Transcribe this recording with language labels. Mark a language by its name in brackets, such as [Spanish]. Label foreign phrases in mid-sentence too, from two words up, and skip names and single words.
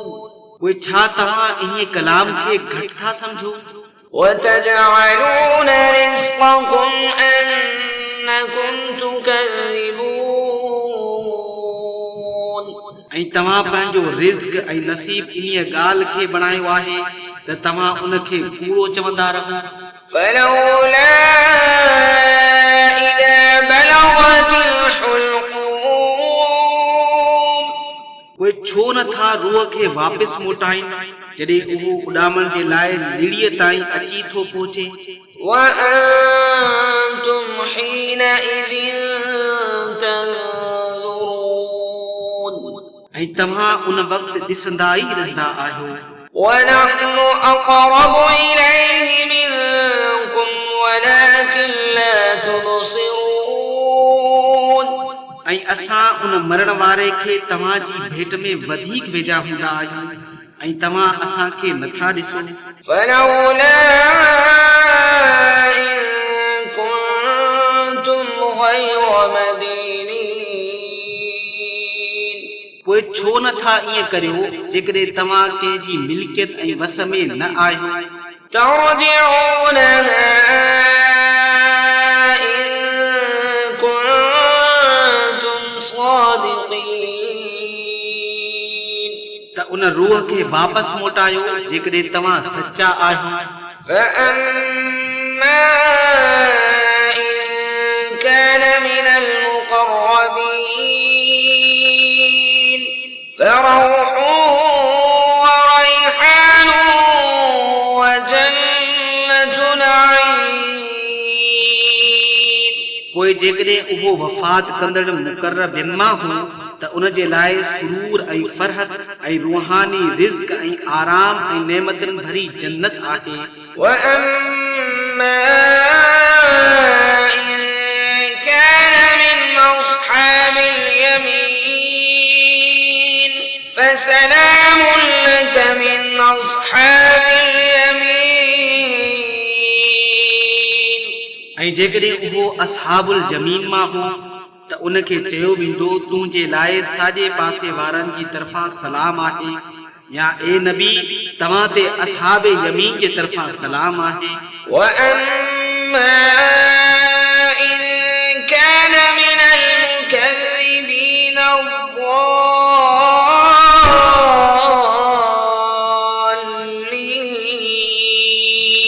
[Sindhi] उहे छा तव्हां इहे कलाम खे घटि था सम्झो [Arabic] وتجعلون رزقكم أنكم تكذبون [Sindhi] ऐं तव्हां पंहिंजो रिज़्क़ ऐं नसीब इन ॻाल्हि खे बणायो आहे त तव्हां उन खे कूड़ो चवंदा रहो [Arabic] فلولا إذا بلغت الحلقوم [Sindhi] उहे छो नथा रूह खे वापसि मोटाइनि जॾहिं उहो उॾामण जे लाइ निड़ीअ ताईं अची थो पहुचे [Arabic] وأنتم حينئذ تنظرون [Sindhi] ऐं तव्हां उन वक़्तु ॾिसंदा ई रहंदा आहियो [Arabic] ونحن أقرب إليه منكم ولكن لا تبصرون [Sindhi] ऐं असां उन मरण वारे खे तव्हां जी भेट में वधीक वेझा हूंदा आहियूं ऐं तव्हां असां खे नथा ॾिसो [Arabic] فلولا إن كنتم غير مدينين [Sindhi] पोइ छो नथा ईअं करियो जेकॾहिं तव्हां कंहिंजी मिल्कियत ऐं वस में न आहियो [Arabic] ترجعونها إن كنتم صادقين [Sindhi] त उन रूह खे वापसि मोटायो जेकॾहिं तव्हां सचा आहियो [Arabic] فأما إن كان من المقربين فروح وريحان وجنة نعيم [Sindhi] पोइ जेकॾहिं उहो वफ़ात कंदड़ मुक़र्रबिन मां हो त उन जे लाइ सुरूर ऐं फरहत ऐं रूहानी रिज़्क़ ऐं आराम ऐं नेमतनि भरी जन्नत आहे [Arabic] وأما إن كان من أصحاب اليمين فسلام لك من أصحاب اليمين [Sindhi] ऐं जेकॾहिं उहो [Arabic] أصحاب اليمين [Sindhi] मां हो त उन खे चयो वेंदो तूं जे लाइ साॼे पासे वारनि जी तरफ़ां सलाम आहे या ए नबी तव्हां ते [Arabic] أصحاب يمين [Sindhi] जे तरफ़ां सलाम आहे [Arabic] وأما إن كان من المكذبين الضالين